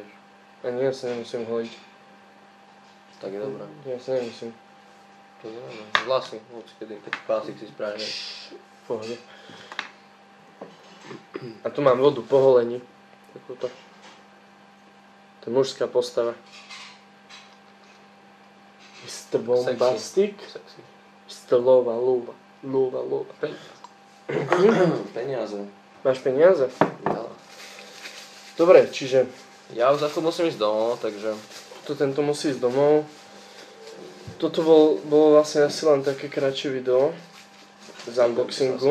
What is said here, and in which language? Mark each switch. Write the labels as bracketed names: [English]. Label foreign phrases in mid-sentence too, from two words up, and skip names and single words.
[Slovak] Ani ja sa nemusím holiť. Tak je dobré. Ja sa nemusím. To je dobré. Vlasy, kedy, keď pásik si spravíme. V pohode. A tu mám vodu po holení. Takúto. To je mužská postava. Mr. Bombastic. Sexy. Mr. Lova. Peniaze. Máš peniaze? Ja. Dobre, čiže Ja už za chvíľu musím ísť domov, takže... tento musí ísť domov. Toto bolo vlastne asi len také kratšie video z unboxingu.